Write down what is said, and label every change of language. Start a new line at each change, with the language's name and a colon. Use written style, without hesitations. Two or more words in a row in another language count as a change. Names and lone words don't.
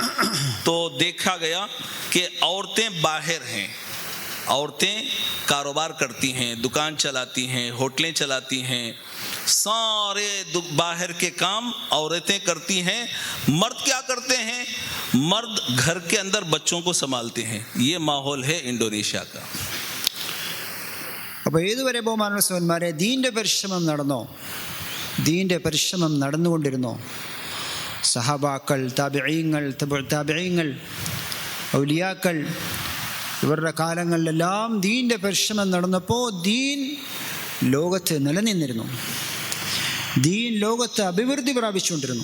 Hindi: तो देखा गया कि औरतें बाहर हैं, औरतें कारोबार करती हैं, दुकान चलाती हैं, होटलें चलाती हैं, सारे बाहर के काम औरतें करती हैं। मर्द क्या करते हैं? मर्द घर के अंदर बच्चों को संभालते हैं। ये माहौल है इंडोनेशिया का।
Malayalam: അപ്പോൾ ഏതുവരെ ബഹുമാനമുള്ള സഹോദരന്മാരെ ദീൻ്റെ പരിശ്രമം നടന്നോ? ദീൻ്റെ പരിശ്രമം നടന്നുകൊണ്ടിരുന്നോ? സഹാബാക്കൾ, താബിഈങ്ങൾ, താബിഈങ്ങൾ, ഔലിയാക്കൾ, ഇവരുടെ കാലങ്ങളിലെല്ലാം ദീൻ്റെ പരിശ്രമം നടന്നപ്പോൾ ദീൻ ലോകത്ത് നിലനിന്നിരുന്നു, ദീൻ ലോകത്ത് അഭിവൃദ്ധി പ്രാപിച്ചുകൊണ്ടിരുന്നു.